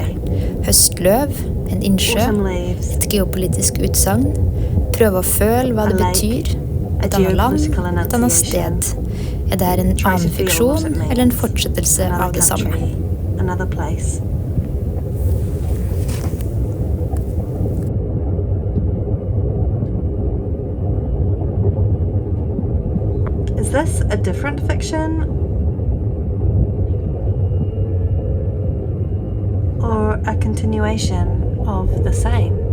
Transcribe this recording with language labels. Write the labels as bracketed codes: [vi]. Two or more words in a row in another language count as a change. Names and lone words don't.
[no] Høstløv, en innsjø, et geopolitisk utsagn. Prøve å føle hva det betyr. Et annet land, et annet sted. Er det en annen fiksjon eller en fortsettelse av det samme? [en] Is this a different fiction? Or a continuation of the same?